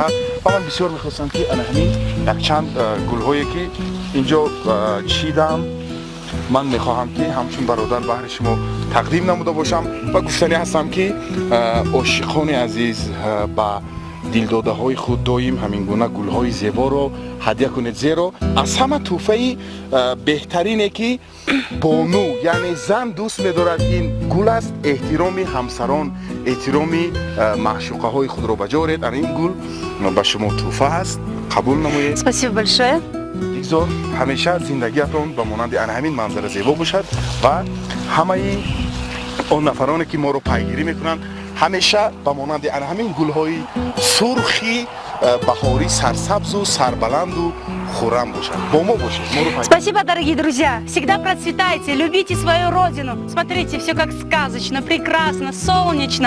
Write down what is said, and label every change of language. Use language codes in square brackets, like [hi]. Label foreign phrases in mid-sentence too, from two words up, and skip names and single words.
[fa] و من بسیار میخواستم که همین یک چند گل‌هایی که اینجا چیدم من میخواهم که همچون برادر بهر شما تقدیم نموده باشم و گفتنی هستم که عاشقان عزیز با دلداده های خود دایم همین گونه گل های زیبا رو هدیه کنید، زیرا از همه تحفه بهترینه که بانو یعنی زن دوست می‌دارد این گل است. احترام همسران، احترام معشوقه های خود رو بجارید. این گل به شما تحفه است، قبول نمایید. [ru] Спасибо большое. [fa] دیگزار همیشه زندگیتون به مانند همین منظره زیبا باشد و همه اون نفرانی که ما رو پیگیری میکنن همیشه به مانند همین گل‌های سرخی [tg] баҳорӣ сарсабзу сарбаланду хуррам бошад. Бо мо бошед. [ru] Спасибо, дорогие друзья. Всегда процветайте, любите свою родину. Смотрите, все как сказочно, прекрасно, солнечно.